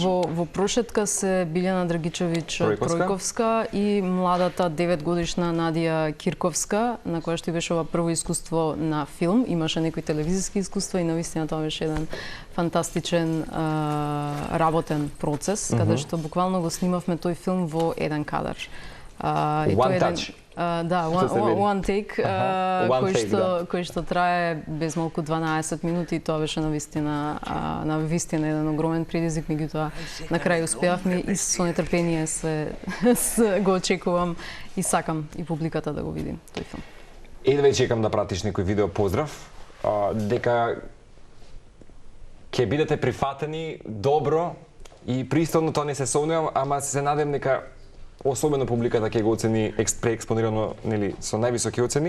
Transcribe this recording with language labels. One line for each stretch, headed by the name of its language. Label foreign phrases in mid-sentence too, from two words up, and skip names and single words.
Macedonian: Во прошетка се Билјана Драгичевиќ Тројковска и младата 9-годишна Надија Кирковска, на која што беше ова прво искуство на филм. Имаше некои телевизиски искуства и навистина тоа беше еден фантастичен работен процес, каде што буквално го снимавме тој филм во еден кадар.
English: One touch. One take, One
Macedonian: кој што трае без малку 12 минути и тоа беше навистина еден огромен предизвик, меѓутоа на крај успеавме и со нетрпение го очекувам и сакам и публиката да го види тој филм. Едве чекам да пратиш некој видео поздрав, дека ќе бидете прифатени добро и пристойно, тоа не се сомневам, ама се надевам дека особено публиката ќе го оцени преекспонирано, нели, со највисоки оцени.